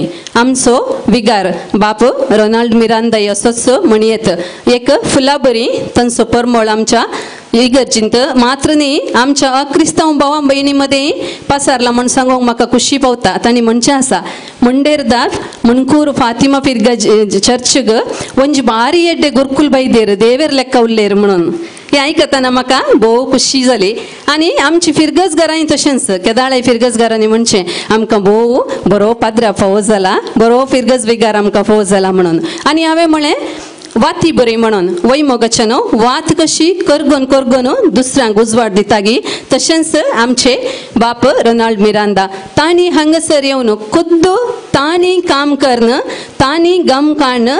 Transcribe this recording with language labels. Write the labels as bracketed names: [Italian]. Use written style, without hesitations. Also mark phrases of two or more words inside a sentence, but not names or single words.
[Konkani] आमचो विगार बाप रोनाल्ड मिरांदा असोच म्हणयेत एक फुला बरी तांचो परमळ आमच्या इगर्जींत मात्र न्ही आमच्या अक्रिस्तांव भावां भयणी मदें पसारला म्हण सांगूंक म्हाका खुशी पावता. तांणी म्हणचें आसा मुंडेरदार मणकूर फातिमा फिरगज चर्चग [Tulu] ಒಂಜಿ ಬಾರಿ ಎಡ್ಡೆ ಗುರುಕುಲ್ ಬೈದೇರು ದೇವೇರ್ ಲೆಕ್ಕ ಉಲ್ಲೇರು [Konkani] म्हणून. हे आयकतना म्हाका भोव खुशी जाली. आनी आमची फिरगजगारांय तशेंच केदाळे फिरगजगारांनी म्हणचें आमकां भोव बरो पाद्र्या फावो जाला, बरो फिरगज विगार आमकां फावो जाला म्हणून. आनी हांवें म्हळें वाती बरी म्हणून वय मोगाच्यानो वात कशी करगोन करगोन दुसऱ्यांक उजवाड दितागी तशेंच आमचे बाप रोनाल्ड मिरांदा तांणी हांगासर येवन खुद्द तांणी काम करणं तांणी गम काढणं